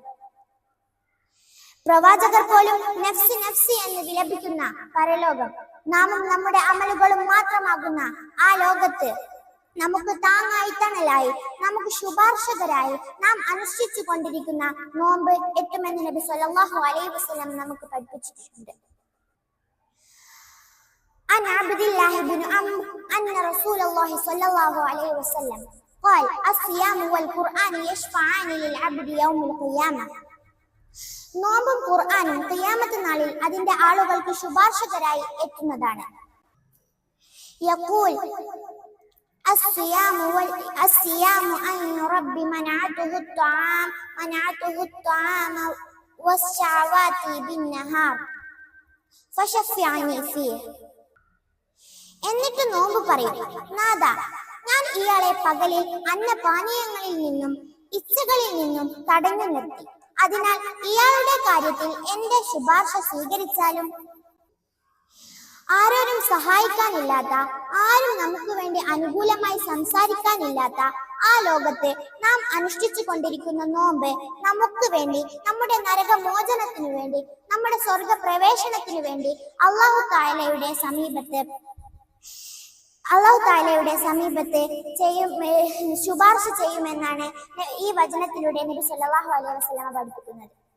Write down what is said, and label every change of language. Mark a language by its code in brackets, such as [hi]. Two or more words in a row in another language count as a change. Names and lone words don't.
[ml] പ്രവാചകർ പോലും [ar] نفسي نفسي [ml] എന്ന് വിലപിക്കുന്ന പരലോകം. നാമും നമ്മുടെ അമലുകളും മാത്രമാകുന്ന ആ ലോകത്ത് നമുക്ക് താങ്ങായി തണലായി നമുക്ക് ശുപാർശകരായി നാം അനുഷ്ഠിച്ചു കൊണ്ടിരിക്കുന്ന നോമ്പ് എട്ടുമെന്ന് നബി [ar] صلى الله عليه وسلم [ml] നമുക്ക് പഠിപ്പിച്ചിട്ടുണ്ട്. [ar] عن عبد الله بن عمرو أن رسول الله صلى الله عليه وسلم قال الصيام والقرآن يشفعان للعبد يوم القيامة. [ml] നോമ്പും ഖുർആനും ഖിയാമത്ത് നാളിൽ അതിന്റെ ആളുകൾക്ക് ശുപാർശകരായി എത്തുന്നതാണ്. [ar] يقول الصيام أن رب منعته الطعام والشهوات بالنهار فشفعني فيه. [ml] എന്നിട്ട് നോമ്പ് പറയും, നാഥ, ഞാൻ ഇയാളെ പകലിൽ അന്നപാനീയങ്ങളിൽ നിന്നും ഇച്ഛകളിൽ നിന്നും തടഞ്ഞു നിർത്തി. അതിനാൽ ഇയാളുടെ കാര്യത്തിൽ എന്റെ ശുപാർശ സ്വീകരിച്ചാലും. ആരോരും സഹായിക്കാനില്ലാത്ത, ആരും നമുക്ക് വേണ്ടി അനുകൂലമായി സംസാരിക്കാനില്ലാത്ത ആ ലോകത്ത് നാം അനുഷ്ഠിച്ചു കൊണ്ടിരിക്കുന്ന നോമ്പ് നമുക്ക് വേണ്ടി, നമ്മുടെ നരകമോചനത്തിനു വേണ്ടി, നമ്മുടെ സ്വർഗ പ്രവേശനത്തിനു വേണ്ടി അല്ലാഹു തആലയുടെ സമീപത്ത് ശുപാർശ ചെയ്യുമെന്നാണ് ഈ വചനത്തിലൂടെ നബി [ar] صلى الله عليه وسلم [ml] പഠിപ്പിക്കുന്നത്.